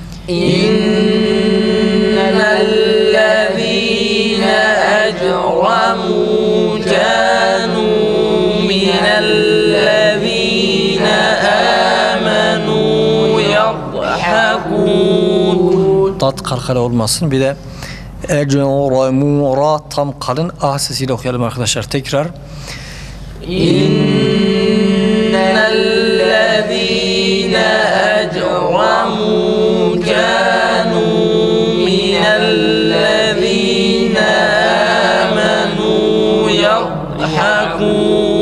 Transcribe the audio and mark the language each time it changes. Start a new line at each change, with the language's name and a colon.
Arabic: إن الذين أجرموا كانوا من الذين آمنوا يضحكون.
Turkish: Tat kalkala olmasın. Bir de ecramu ra tam kalın ah sesiyle okuyalım arkadaşlar. Tekrar.
Arabic: إن الذين أجرموا كانوا من الذين آمنوا يضحكون.